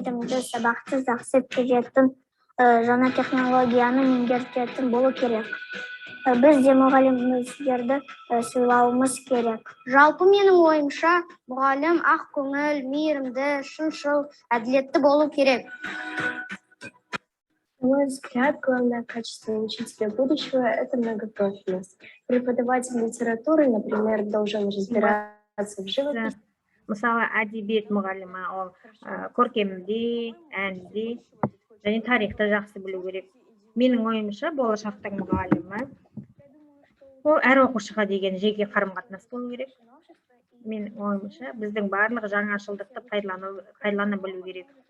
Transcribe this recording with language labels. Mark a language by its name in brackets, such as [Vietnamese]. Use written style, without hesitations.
[Kazakh] сабақты жақсы өткізетін, жаңа технологияны меңгертетін болу керек. Біз де мұғалімдерді сыйлауымыз керек. Жалпы менің ойымша, мұғалім ақ көңіл, мейірімді, шыншыл, әділетті болу керек. [Russian] На мой взгляд, главное качество учителя будущего – это многопрофильность. Преподаватель литературы, например, должен разбираться в живописи. [Kazakh] Мысалы, әдебиет мұғалімі ол көркемде, әнде және тарихты жақсы білу керек. Менің ойымша, болашақтың мұғалімі ол әр оқушыға деген жеке қарым-қатынас болу керек. Менің ойымша, біздің барлық жаңашылдықты пайдалана білу керек.